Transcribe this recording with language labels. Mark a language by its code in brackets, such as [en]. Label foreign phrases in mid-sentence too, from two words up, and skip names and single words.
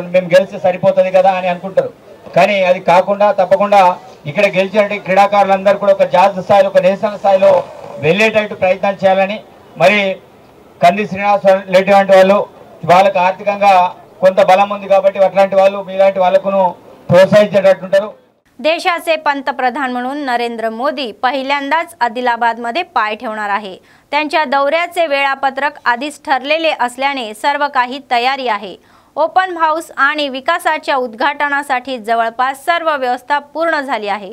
[te] మేము గెలిస్తే సరిపోతుంది కదా అని అనుకుంటారు. కానీ అది కాకుండా తప్పకుండా ఇక్కడ గెలిచినటువంటి క్రీడాకారులందరూ కూడా ఒక జాతీయ స్థాయిలో, ఒక నేషనల్ స్థాయిలో వెళ్ళేటట్టు ప్రయత్నాలు చేయాలని మరి కంది శ్రీనివాసరెడ్డి వంటి వాళ్ళు వాళ్ళకు ఆర్థికంగా కొంత बलम ఉంది కాబట్టి అట్లాంటి వాళ్ళు మీలాంటి వాళ్ళకును प्रोत्साहिंచేటట్టుంటారు. [mr] देशाचे पंतप्रधान म्हणून नरेंद्र मोदी पहिल्यांदाच आदिलाबादमध्ये पाय ठेवणार आहे. त्यांच्या दौऱ्याचे वेळापत्रक आधीच ठरलेले असल्याने सर्व काही तयारी आहे. ओपन हाऊस आणि विकासाच्या उद्घाटनासाठी जवळपास सर्व व्यवस्था पूर्ण झाली आहे.